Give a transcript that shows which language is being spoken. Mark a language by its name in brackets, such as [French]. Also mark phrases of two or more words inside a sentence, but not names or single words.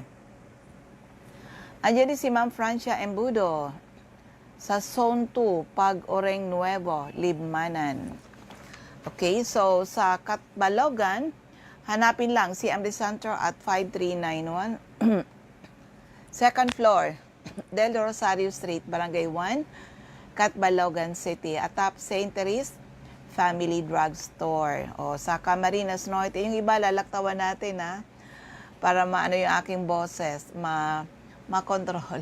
[Filipino] Andiyan din si Ma'am Francia Embudo, sa Zone 2, Pag-Oreng Nuevo, Libmanan. Okay, so sa Catbalogan, hanapin lang CMD Center at 5391. [English] Second floor, [Filipino] Del Rosario Street, Barangay 1, Catbalogan City. Atap St. Therese Family Drugstore. O sa Camarines Norte, yung iba lalaktawan natin para maano yung aking boses, ma-control.